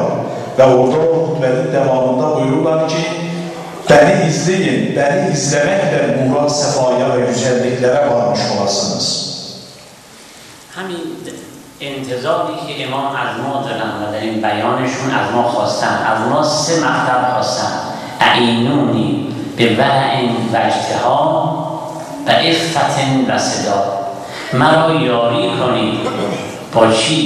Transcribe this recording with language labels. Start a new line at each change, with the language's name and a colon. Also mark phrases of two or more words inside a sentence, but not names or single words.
Turkish: Ve orada o hutbenin devamında buyururlar ki, beni izleyin, beni izlemekle nura, sefaya ve güzelliklere varmış olasınız.
Persian: همین انتظاری که امام از ما دارن و در این بیانشون از ما خواستن، از ما 3 مطلب خواستن:
Arabic: اعینونی به ورع و اجتهاد و عفت و سداد.
Persian: مرا یاری کنید با چی؟